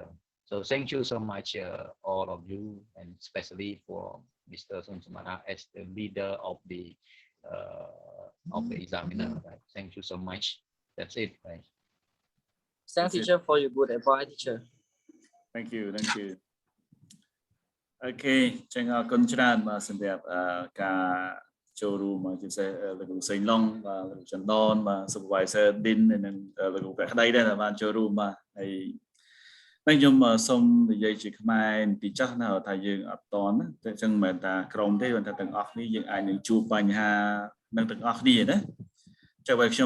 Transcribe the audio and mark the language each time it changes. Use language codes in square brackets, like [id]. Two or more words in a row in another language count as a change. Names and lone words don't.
[en] So thank you so much, all of you, and especially for Mr. Somara as the leader of the examiner. Right? Thank you so much. That's it. Right? Thank teacher for your good advice, teacher. Thank you. [km] Okay, ចឹងអរគុណច្រើនបាទសម្រាប់ការចូលរួមមកជាពិសេសលោកគ្រូសេងឡុងបាទលោកចន្ទនបាទ supervisor Din និងលោកគ្រូប្រក្តីដែរបានចូលរួមបាទហើយខ្ញុំសូមនិយាយជាខ្មែរពីចាស់ណាថាយើងអត់តន់តែចឹងមិនមែនថាក្រុមទេប៉ុន្តែទាំងអស់គ្នាយើងអាចនឹងជួបបញ្ហានឹងទាំងអស់គ្នាណាចុះបើខ្ញុំ